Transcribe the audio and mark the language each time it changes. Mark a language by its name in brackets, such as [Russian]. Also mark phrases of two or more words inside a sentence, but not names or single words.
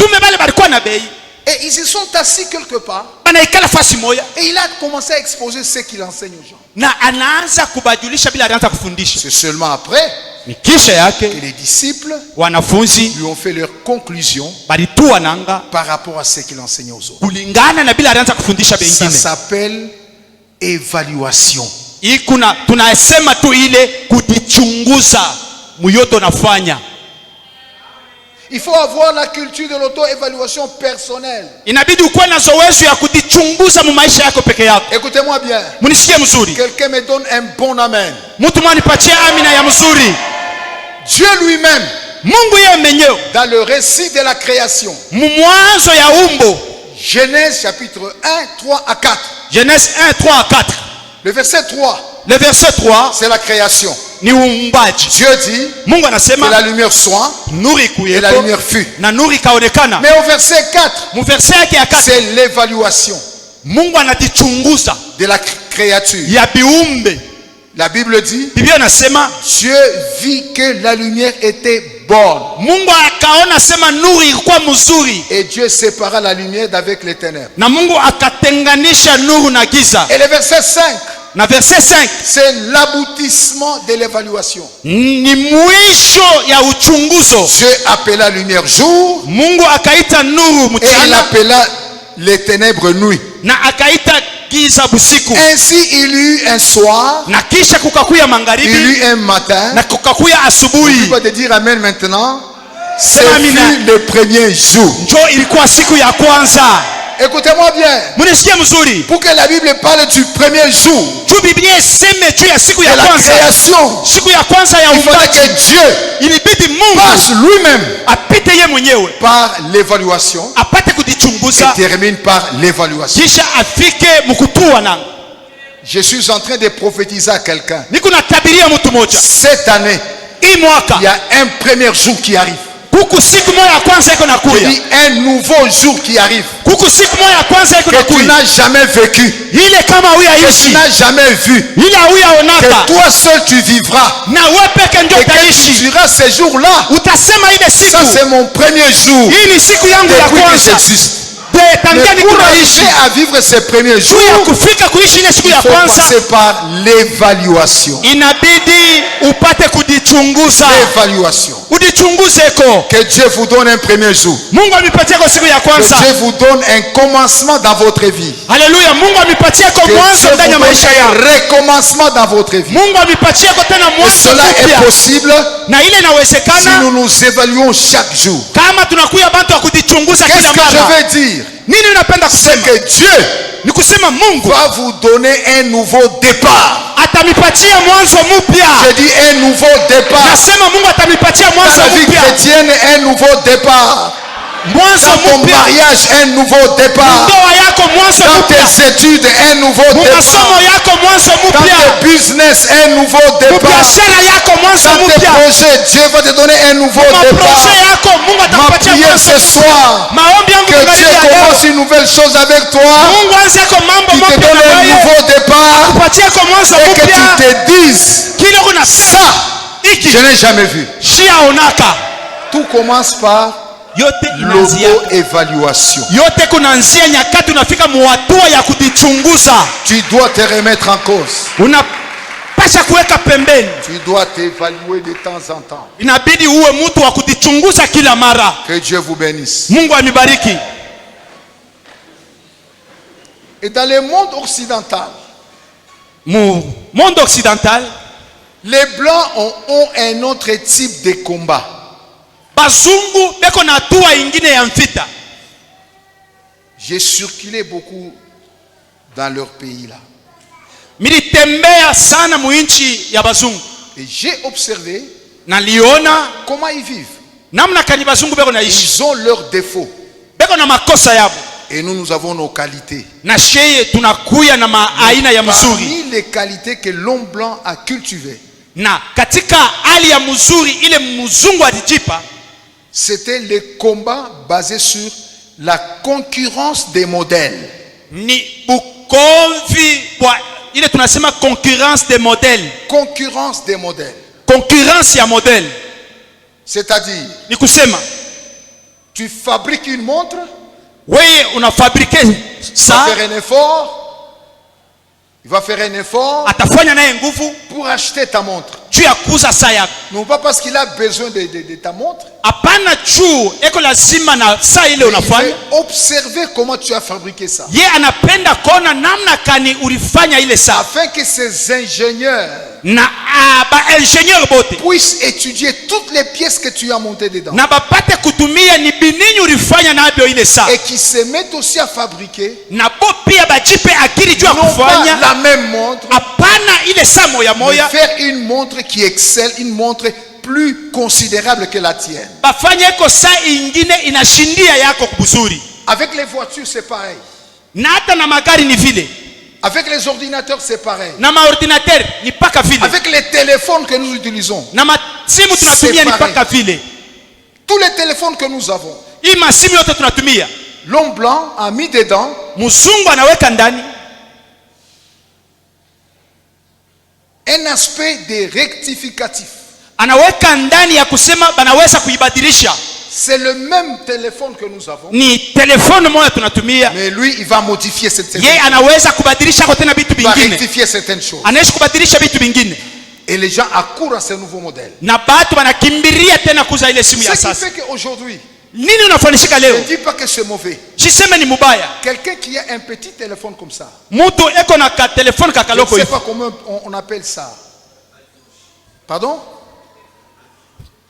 [French] Et ils se sont assis quelque part. Et il a commencé à exposer ce qu'il enseigne aux gens. C'est seulement après que les disciples lui ont fait leur conclusion par rapport à ce qu'il enseignait aux autres. Ça s'appelle évaluation. [Swahili] Tunasema tu ile kujichunguza muyoto nafanya. [French] Il faut avoir la culture de l'auto-évaluation personnelle. [Swahili] Inabidi ukuwe na zoezi ya kujichunguza mu maisha yako peke yako. [French] Écoutez-moi bien. [Swahili] Munisikie mzuri. [French] Quelqu'un me donne un bon amen. [Swahili] Mtu mwanipatie amina ya mzuri. [French] Dieu lui-même, [Swahili] Mungu yeye mwenyewe, [French] dans le récit de la création, [Swahili] mwanzo ya umbo, [French] Genèse chapitre 1, 3 à 4. Genèse 1, 3 à 4. Le verset 3. Le verset 3, c'est la création. [Swahili] Ni uumbaji. [French] Dieu dit [Swahili] Mungu anasema [French] que la lumière soit, [Swahili] nuru ikuye, [French] et la lumière fut. [Swahili] Na nuru ikaonekana. [French] Mais au verset 4, [Swahili] mu verset yake ya 4, [French] c'est l'évaluation. [Swahili] Mungu anajichunguza [French] de la créature. [Swahili] ya biumbe. [French] La Bible dit, [Swahili] Biblia inasema [French] Dieu vit que la lumière était bonne. [Swahili] Mungu akaona sema nuru ilikuwa mzuri, [French] Et Dieu sépara la lumière d'avec les ténèbres. [Swahili] na Mungu akatenganisha nuru na giza. [French] Et le verset 5, [Swahili] Na verset 5 [French] c'est l'aboutissement de l'évaluation. [Swahili] ni mwisho ya uchunguzo. [French] Dieu appela lumière jour [Swahili] Mungu akaita nuru [French] et il [Swahili] mchana [French] appela les ténèbres nuit. [Swahili] na akaita giza busiku. [French] Ainsi il y eut un soir, [Swahili] Na kisha kukakuya [French] il y [Swahili] magharibi [French] eut un matin. [Swahili] na kukakuya [French] Tu [Swahili] asubuhi. [French] peux te dire amen maintenant. Ce [Swahili] Sema amina. [French] fut le premier jour. [Swahili] Njo ilikuwa siku ya kwanza. [French] Écoutez-moi bien. [Swahili] Munisikie mzuri. [French] Pour que la Bible parle du premier jour [Swahili] Juu Biblia iseme juu ya siku [French] de [Swahili] ya [French] la [Swahili] kwanza, [French] création, [Swahili] siku ya kwanza ya [French] il fallait [Swahili] uumbaji, [French] que Dieu [Swahili] ilibidi Mungu [French] passe lui-même [Swahili] apite ye mwenyewe [French] par l'évaluation [Swahili] apate [French] et [Swahili] kujichunguza, [French] termine par l'évaluation. [Swahili] kisha afike mkutua nanga. [French] Je suis en train de prophétiser à quelqu'un. [Swahili] Niko natabiria mtu moja, [French] Cette année, [Swahili] hii mwaka [French] il y a un premier jour qui arrive. [Swahili] kuku siku moja ya kwanza iko [French] Je [Swahili] nakuya, [French] dis un nouveau jour qui arrive [Swahili] kuku siku moja ya kwanza iko [French] que tu [Swahili] nakuya, [French] n'as jamais vécu, [Swahili] ile kama [French] que tu [Swahili] huyaishi, [French] n'as jamais vu, [Swahili] ile huyaonaka, [French] que toi seul tu vivras [Swahili] na wewe peke ndio [French] et que tu [Swahili] utaishi. [French] diras ce jour-là, [Swahili] Utasema ile siku, [French] ça c'est mon premier jour [Swahili] hii ni siku yangu ya [French] depuis que [Swahili] kwanza. [French] j'existe. [Swahili] Tangia [French] Mais [Swahili] niko [French] pour [Swahili] naishi, [French] arriver à vivre ces premiers [Swahili] juu ya [French] jours, [Swahili] kufika kuishi ile siku [French] il [Swahili] ya [French] faut [Swahili] kwanza, [French] passer par l'évaluation. [Swahili] inabidi upate kujichunguza. [French] L'évaluation. [Swahili] Ujichunguzeko. [French] Que Dieu vous donne un premier jour. [Swahili] Mungu amipatie kwa siku ya [French] Que [Swahili] kwanza. [French] Dieu vous donne un commencement dans votre vie. [Swahili] Haleluya. Mungu amipatie kwa [French] Que [Swahili] mwanzo [French] Dieu [Swahili] ndani ya [French] vous donne [Swahili] maisha yako. [French] un recommencement dans votre vie. [Swahili] Mungu amipatie kwa tena [French] Et [Swahili] mwanzo [French] cela est [Swahili] mpya. [French] possible [Swahili] Na ile [French] si [Swahili] inawezekana [French] nous nous évaluons chaque jour. [Swahili] kama tunakuya bantu wa kujichunguza [French] Qu'est-ce [Swahili] kila [French] que je [Swahili] mara. [French] veux dire? [Swahili] Nini unapenda [French] C'est [Swahili] kusema? [French] que Dieu [Swahili] Ni kusema Mungu [French] va vous donner un nouveau départ. [Swahili] atamipatia mwanzo mpya. [French] Je dis un nouveau départ. [Swahili] Nasema Mungu atamipatia [French] Dans [Swahili] mwanzo [French] la vie [Swahili] mpya. [French] chrétienne, un nouveau départ. [Swahili] Mwanzo [French] Dans ton [Swahili] mpya. [French] mariage, un nouveau départ. [Swahili] Ndoa yako mwanzo [French] Dans [Swahili] mpya. [French] tes études, un nouveau [Swahili] Masomo [French] départ. [Swahili] yako mwanzo [French] Dans [Swahili] mpya. [French] tes business, un nouveau départ. [Swahili] Biashara yako mwanzo [French] Dans tes [Swahili] mpya. [French] projets, Dieu va te donner un nouveau départ. [Swahili] Maproje yako Mungu [French] Ma [Swahili] atakupatia [French] prière [Swahili] mwanzo. [French] ce soir, [Swahili] Maombi yangu [French] que Dieu [Swahili] tunalia leo. [French] commence une nouvelle chose avec toi, [Swahili] Mungu anze yako mambo [French] qui te [Swahili] mapya [French] donne [Swahili] na [French] un [Swahili] wewe. [French] nouveau départ, [Swahili] Kupatia kwa mwanzo [French] et que [Swahili] mpya. [French] tu te dises, [Swahili] Kile unasema [French] ça, [Swahili] hiki [French] je n'ai jamais vu. [Swahili] siaonaka. [French] Tout commence par [Swahili] Yote inaanzia [French] l'auto-évaluation. [Swahili] yote kunaanzia nyakati unafika muhatua ya kujichunguza. [French] Tu dois te remettre en cause. [Swahili] Unapasha kuweka pembeni. [French] Tu dois t'évaluer de temps en temps. [Swahili] Inabidi uwe mtu wa kujichunguza kila mara. [French] Que Dieu vous bénisse. [Swahili] Mungu amibariki. [French] Et dans le monde occidental, [Swahili] Mu [French] monde occidental, les Blancs ont un autre type de combat. [Swahili] bazungu beko na hatua ingine ya mvita. [French] J'ai circulé beaucoup dans leur pays là. [Swahili] Militembea sana muinchi ya bazungu. [French] Et j'ai observé [Swahili] Naliona [French] comment ils vivent. [Swahili] namna kani bazungu beko naishi. [French] Ils ont leurs défauts. [Swahili] Beko na makosa yabo. [French] Et nous avons nos qualités. [Swahili] Na sheye tunakuya na maaina ya mzuri. [French] Parmi les qualités que l'homme blanc a cultivées, [Swahili] Na katika hali ya mzuri ile mzungu alijipa, [French] c'était les combats basés sur la concurrence des modèles. [Swahili] ni bukomvi kwa ile tunasema [French] concurrence des modèles. Concurrence des modèles. Concurrence ya modèle. C'est-à-dire, [Swahili] Ni kusema [French] tu fabriques une montre, [Swahili] wewe unafabrike [French] tu vas [Swahili] saa, [French] faire un effort, il va faire un effort [Swahili] atafanya naye nguvu [French] pour acheter ta montre. [Swahili] juu ya kuuza saa yako. [French] Non pas parce qu'il a besoin de ta montre, [Swahili] Hapana juu eko lazima na saa ile [French] il [Swahili] unafanya. [French] veut observer comment tu as fabriqué ça. [Swahili] Ye anapenda kuona namna kani ulifanya ile saa. [French] Afin que ces ingénieurs [Swahili] Na ba ingenieur bote [French] puissent étudier toutes les pièces que tu as montées dedans. [Swahili] na bapate kutumia ni binini ulifanya nabyo ile saa. [French] Et qui se mettent aussi à fabriquer [Swahili] Na bo pia bajipe akili juu ya [French] non pas [Swahili] kufanya [French] la même montre, [Swahili] hapana ile saa moya [French] mais [Swahili] moya, [French] faire une montre qui excelle, une montre plus considérable que la tienne. [Swahili] bafanye eko saa ingine inashindia yako kubuzuri. [French] Avec les voitures, c'est pareil. [Swahili] Na hata na magari ni vile, [French] Avec les ordinateurs, c'est pareil. [Swahili] na maordinateur ni paka vile, [French] Avec les téléphones que nous utilisons, [Swahili] na masimu tunatumia ni paka vile. [French] tous les téléphones que nous avons, [Swahili] Hii masimu yote tunatumia [French] l'homme blanc a mis dedans [Swahili] mzungu anaweka ndani [French] un aspect de rectificatif. [Swahili] Anaweka ndani ya kusema banaweza kuibadilisha. [French] C'est le même téléphone que nous avons. [Swahili] Ni telefone moja tunatumia. [French] Mais lui, il va modifier cette téléphone. [Swahili] Yeye anaweza kubadilisha kwa tena vitu vingine. [French] Il va rectifier certaines choses. [Swahili] Anaweza kubadilisha vitu vingine. [French] Et les gens accourent à ce nouveau modèle. [Swahili] Na batu wanakimbilia tena kuza ile simu ya sasa. [French] Ce qui fait qu'aujourd'hui, [Swahili] nini unafanyishika leo? [French] je ne dis pas que c'est mauvais. [Swahili] Siseme ni mubaya. [French] Quelqu'un qui a un petit téléphone comme ça. [Swahili] Mtu eko na ka telefone kakaloko hivi. [French] Je ne sais pas comment on appelle ça. Pardon? Hein?